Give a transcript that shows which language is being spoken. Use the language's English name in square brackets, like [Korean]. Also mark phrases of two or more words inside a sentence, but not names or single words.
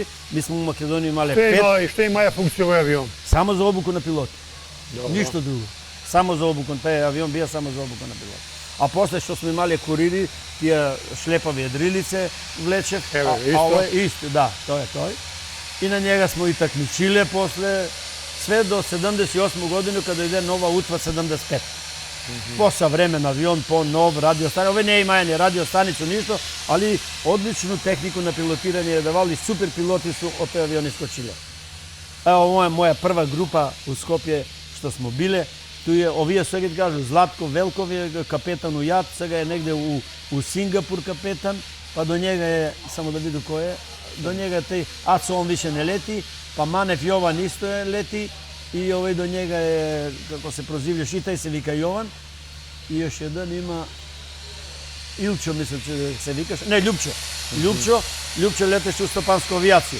[Macedonian] Мы сме во Македонија имале 5. Што имаја функција овој авион? Само за обуку на пилоти. Добро. Ништо друго. Само за обуку, тај авион бија само за обуку на пилоти. А после што сме имале курири, тие шлепави едрилице влечев, ова е исто, да, тоа е тој. [Serbian] И на njega smo i takmičile posle, sve do 78. godinu kada ide nova UTVA 75. [Bulgarian] По-съвремен авион, по-нов радиостаница. [Macedonian] Ове не имаја ни радиостаницу, ништо, али одличну технику на пилотирање е давали, супер пилоти су од тој авион искочиле. Ево, ова е моја прва група у Скопје што смо биле. Туе, овие сега кажу, Златко Велков е капетан у ЈАТ, сега е негде у Сингапур капетан, па до njega е, само да виду кој е, до njega тај Ацо, он више не лети, па Манев Јован исто е лети, и овој до njega е, како се прозивljаш, и тај се вика Јован, и још еден има Илчо, мислам, че се викаш, не, Љупчо летеше у Стопанска авиација.